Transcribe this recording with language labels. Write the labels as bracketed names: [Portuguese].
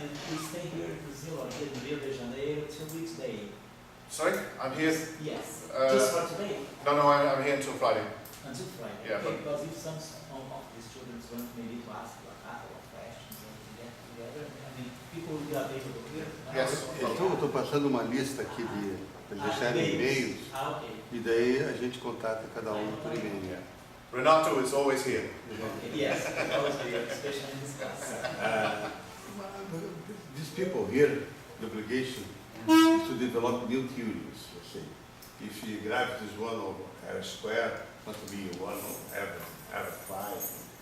[English] We stay here in Brazil or here in Rio de Janeiro till which day? Sorry, I'm here. Yes, just for today? No, I'm here until Friday. Until Friday. Yeah, okay, because if some of the students want maybe to ask a couple of questions and to get together, people will be available here. Yes. [Portuguese] Eu estou passando uma lista aqui para deixarem e-mails, ok. e daí a gente contata cada um por e-mail. [English] Renato is always here. Yes, always here, especially in this class. These people here, the obligation is to develop new theories. Let's say, if gravity is 1 over r squared, must be 1 over r5.